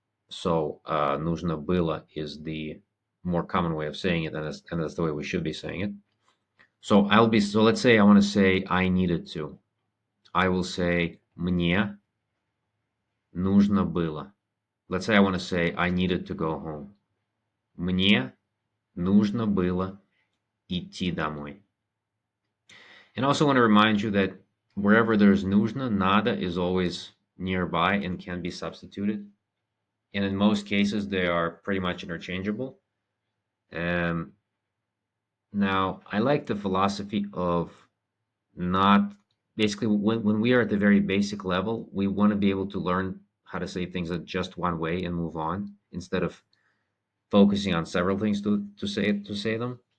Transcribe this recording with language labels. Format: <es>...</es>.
<en>So</en> <ru>нужно было</ru> <en>is the more common way of saying it, and that's the way we should be saying it. So let's say I want to say I needed to. I will say</en> <ru>мне нужно было.</ru> <en>Let's say I want to say I needed to go home.</en> <ru>Мне нужно было идти домой.</ru> <en>And I also want to remind you that wherever there's нужно, надо is always nearby and can be substituted. And in most cases, they are pretty much interchangeable. Now, I like the philosophy of not basically when we are at the very basic level, we want to be able to learn how to say things in just one way and move on instead of focusing on several things to say them.</en>